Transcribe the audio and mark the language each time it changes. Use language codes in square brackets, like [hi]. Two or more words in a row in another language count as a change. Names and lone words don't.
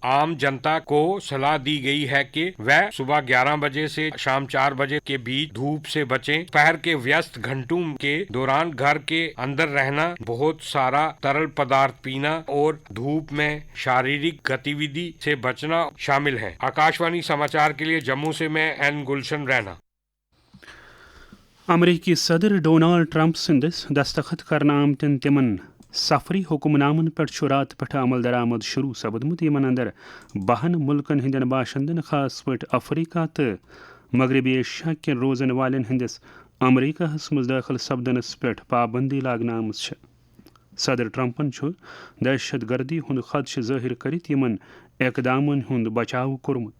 [hi] आम जनता को सलाह दी गई है कि वह सुबह 11 बजे से शाम 4 बजे के बीच धूप से बचें. दोपहर के व्यस्त घंटों के दौरान घर के अंदर रहना, बहुत सारा तरल पदार्थ पीना और धूप में शारीरिक गतिविधि से बचना शामिल है. आकाशवाणी समाचार के लिए जम्मू से मैं एन गुलशन रैना. [ks] امریکی صدر ڈونالڈ ٹرمپ سندس دستخط کرنا آمتن تمن سفری حکم نامن پہ رات پہ عمل درآمد شروع سپدمت یمن اندر 12 ملکن ہندین باشندن خاص پہ افریقہ تو مغربی ایشیا کن روزن والن ہندس امریکہ مز داخل سپدنس پہ پابندی لاگنہ آمٕژ. صدر ٹرمپن دہشت گردی ہند خدشہ ظاہر کرت یمن اقدامن ہند بچاؤ کورمت.